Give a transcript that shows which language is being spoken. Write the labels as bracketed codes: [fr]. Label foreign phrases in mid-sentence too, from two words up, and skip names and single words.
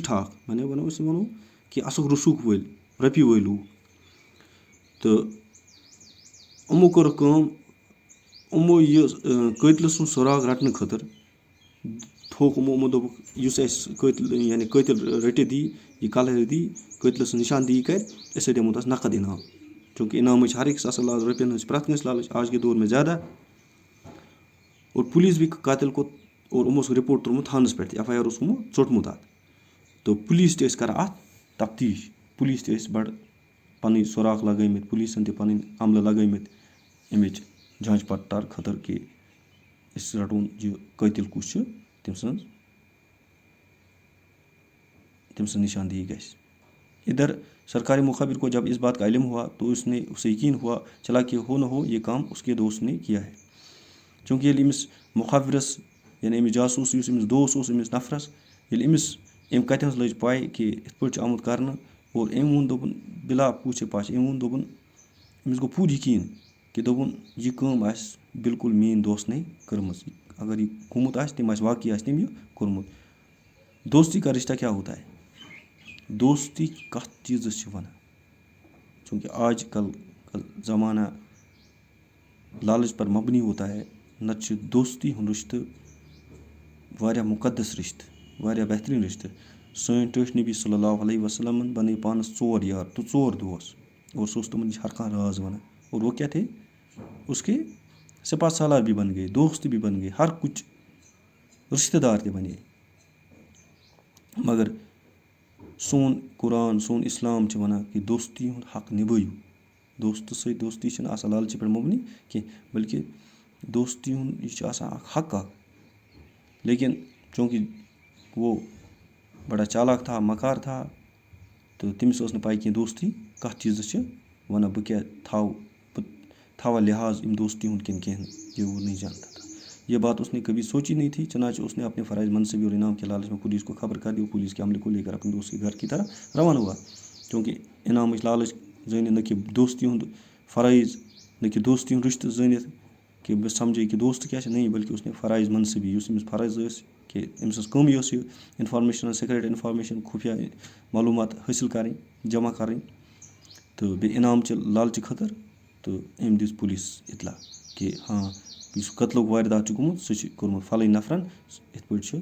[ks] ٹھاک، ونو کہِ اصٕل رسوٗخ وٲلۍ، رۄپیہِ وٲلۍ لوٗکھ، تہٕ یِمو کٔرٕکھ کٲم، یِمو یہِ قٲتلہٕ سُنٛد سراغ رٹنہٕ خٲطرٕ تھوٚوُکھ یِمو دوٚپُکھ یُس اَسہِ قٲتِل رٔٹِتھ دی، یہِ کلہٕ دی، قٲتلس سٕنٛز نشاندہی کرِ، أسۍ دِمو تس نقد انعام، چوٗنٛکہِ انعامٕچ ہر أکِس آسان لالچ، رۄپین ہٕنٛز چھِ پرٛٮ۪تھ کٲنٛسہِ لالچ، [ur] آز کے دور میں زیادہ، اور پولیس بھی قاتل کو [ks] اور یِمو اوسُکھ رپورٹ ترٛوومُت تھانس پٮ۪ٹھ تہِ، FIR اوس ژوٚٹمُت اتھ، تہٕ پُلیٖس تہِ ٲسۍ کران اتھ تفتیٖش، پُلیٖس تہِ ٲسۍ بڑٕ پنٕنۍ سوراخ لگٲومٕتۍ، پُلیٖسن تہِ پنٕنۍ عملہٕ لگٲومٕتۍ امِچ جانچ پڑتال خٲطرٕ کہِ أسۍ رٹون یہِ قٲتل کُس چھُ، تٔمۍ سٕنٛز نشاندہی گژھِ۔ [ur] ادھر سرکاری مخبر کو جب اس بات کا علم ہوا تو اسے یقین ہوا چلا کہ ہو نہ ہو یہ کام اس کے دوست نے کیا ہے، [ks] چوٗنٛکہِ ییٚلہِ أمِس مخبرس یعنی أمِس جاسوٗس یُس أمِس دوست اوس أمِس نفرس، ییٚلہِ أمِس أمۍ کتہِ ہٕنٛز لٔج پاے کہِ یِتھ پٲٹھۍ چھُ آمُت کرنہٕ، اور أمۍ ووٚن دوٚپُن [ur] بلا پوٗچھے پاچھے، [ks] أمۍ ووٚن دوٚپُن أمِس گوٚو پوٗرٕ یقیٖن کہِ دوٚپُن یہِ کٲم آسہِ بالکل میٛٲنۍ دوستنٕے کٔرمٕژ، اگر یہِ گوٚمُت آسہِ تٔمۍ آسہِ واقعی آسہِ تٔمۍ یہِ کوٚرمُت۔ [ur] دوستی کا رشتہ کیا ہوتا ہے، [ks] دوستی کتھ چیٖزس چھِ ونان، چوٗنٛکہِ [ur] آج کل کا زمانہ لالچ پر مبنی ہوتا ہے، [ks] نتہٕ چھُ دوستی ہُنٛد رشتہٕ واریاہ مُقدس رشتہٕ، واریاہ بہتریٖن رِشتہٕ. سٲنۍ ٹٲٹھۍ نبی صلی اللہ علیہ وسلمن بنٲے پانَس 4 یار تہٕ 4 دوس اور سُہ اوس تِمن نِش ہر کانٛہہ راز وَنان. [ur] اور وہ کیا تھے اس کے سپاہ سالار بھی بن گئے, دوست بھی بن گئے, ہر کچھ [ks] رشتہٕ دار تہِ [ur] بنے. [ks] مگر سون قرآن سون اِسلام چھِ وَنان کہِ دوستی ہُنٛد حق نِبٲیِو. دوستہٕ سۭتۍ دوستی چھِنہٕ آسان لالچہِ پٮ۪ٹھ مبنی کینٛہہ بلکہِ دوستی ہُنٛد یہِ چھُ آسان اکھ حق اکھ. لیکن چوٗنٛکہِ [ur] وہ بڑا چالاک تھا مکار تھا [ks] تہٕ تٔمِس ٲس نہٕ پاے کینٛہہ دوستی کَتھ چیٖزس چھِ وَنان, بہٕ کیٛاہ بہٕ تھاوا لحاظ اَمہِ دوستی ہُنٛد کِنہٕ کینٛہہ نہٕ, [ur] یہ وہ نہیں جانتا تھا. یہ بات اس نے کبھی سوچی نہیں تھی, چنانچہ اس نے اپنے فرائض منصبی اور انعام کے لالچ میں پولیس کو خبر کر دی اور پولیس کے عملے کو لے کر اپنے دوست کے گھر کی طرح روانہ ہوا. [ks] چوٗنٛکہِ انعامٕچ لالچ زٲنِتھ نہ کہِ دوستی ہُنٛد فرٲیض نہ کہِ دوستی ہُنٛد رِشتہٕ زٲنِتھ کہِ بہٕ سمجھے کہِ دوست کیٛاہ چھِ, [ur] نہیں بلکہِ اس نے فرائض منصبی [ks] یُس أمِس فرض ٲسۍ کہِ أمۍ سٕنٛز کٲمٕے ٲس یہِ [en] information secret information [ks] خُفیہ معلوٗمات حٲصِل کَرٕنۍ جمع کَرٕنۍ تہٕ بیٚیہِ انعامچہِ لالچہِ خٲطرٕ. تہٕ أمۍ دِژ پُلیٖس اطلاع کہِ ہاں یُس قتلُک واردات چھُ گوٚمُت سُہ چھُ کوٚرمُت فلٲنۍ نفرن یِتھ پٲٹھۍ چھُ.